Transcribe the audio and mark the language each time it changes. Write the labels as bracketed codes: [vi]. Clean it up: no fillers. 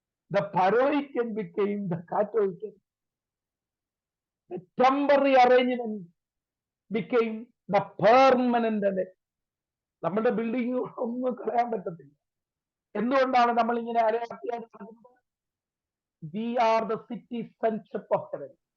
[en] The Paroican became the Catoican. The temporary arrangement became the permanent. [ml] നമ്മുടെ building ഒന്നും കളയാൻ പറ്റത്തില്ല. എന്തുകൊണ്ടാണ് നമ്മൾ ഇങ്ങനെ അലയാട്ടിയായിട്ട് നടക്കുന്നത്? [en] We are the citizenship of heaven.